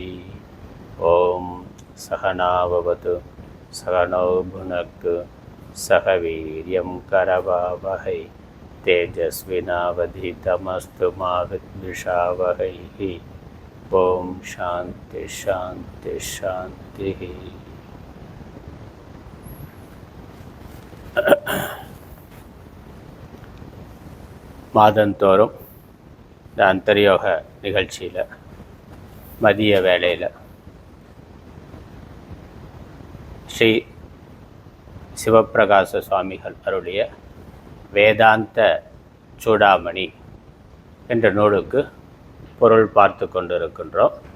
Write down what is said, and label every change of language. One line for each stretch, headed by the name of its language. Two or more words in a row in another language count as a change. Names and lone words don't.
Sanskrit: ॐ सहनाववतु सहनौ भुनक्तु सह वीर्यं करवावहै तेजस्विनावधीतमस्तु मा विद्विषावहैः. ॐ शान्ति शान्ति शान्तिः.
Tamil: மாதந்தோறும் இந்த அந்தர்யோக நிகழ்ச்சியில் மதிய வேளையில் ஸ்ரீ சிவப்பிரகாச சுவாமிகள் அருளிய வேதாந்த சூடாமணி என்ற நூலுக்கு பொருள் பார்த்து கொண்டிருக்கின்றோம்.